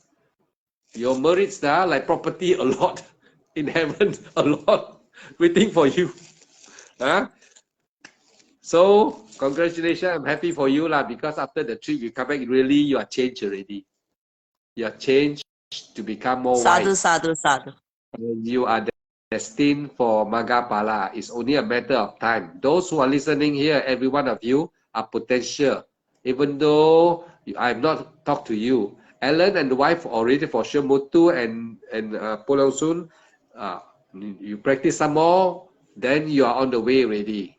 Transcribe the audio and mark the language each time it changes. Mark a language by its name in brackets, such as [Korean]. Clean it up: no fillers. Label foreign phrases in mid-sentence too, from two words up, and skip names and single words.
[English] Your merits are like property, a lot in heaven, a lot waiting for you. So congratulations, I'm happy for you because after the trip you come back, really you are changed already. You are changed to become more Sadhu, wise. [Pali] sadhu, sadhu. [English] And you are destined for Maggapala. It's only a matter of time. Those who are listening here, every one of you are potential. Even though I have not talked to you, Ellen and the wife already for sure, Mutu and Pulang Sun, you practice some more, then you are on the way already.